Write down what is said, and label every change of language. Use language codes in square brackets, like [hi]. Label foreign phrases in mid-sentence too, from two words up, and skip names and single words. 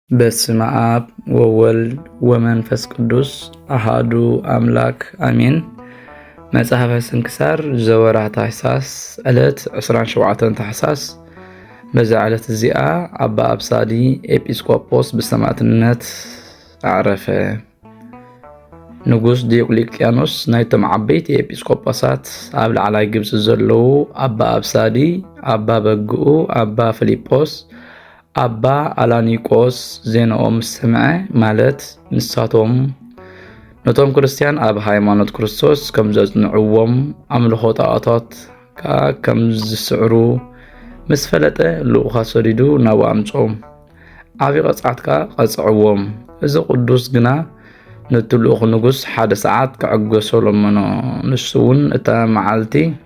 [gez] በስመ አብ ወወልድ ወመንፈስ ቅዱስ አሃዱ አምላክ አሜን። መጽሐፈ ስንክሳር ዘወርኃ ታኅሳስ ዕለት 27 ታኅሳስ። [ti] በዛ ዕለት እዚኣ አባ አብሳዲ ኤጲስቆጶስ ብሰማዕትነት አዕረፈ። ንጉስ ዲዮቅልጥያኖስ ናይቶም ዓበይቲ ኤጲስቆጶሳት ኣብ ላዕላይ ግብፂ ዘለዉ አባ አብሳዲ፣ አባ በግኡ፣ አባ ፊልጶስ፣ አባ አላኒቆስ ዜናኦም ሰምዐ ማለት ንሳቶም ነቶም ክርስቲያን ኣብ ሃይማኖት ክርስቶስ ከም ዘጽንዕዎም ኣምልኾ ጣዖታት ከም ዝስዕሩ ምስ ፈለጠ ልኡኻ ሰዲዱ ናብ ኣምጾም ዓብዪ ቅፅዓት ቀጽዕዎም። እዚ ቅዱስ ግና ነቲ ልኡኽ ንጉስ ሓደ ሰዓት ክዕገሶ ለመኖ። ንሱ እውን እታ መዓልቲ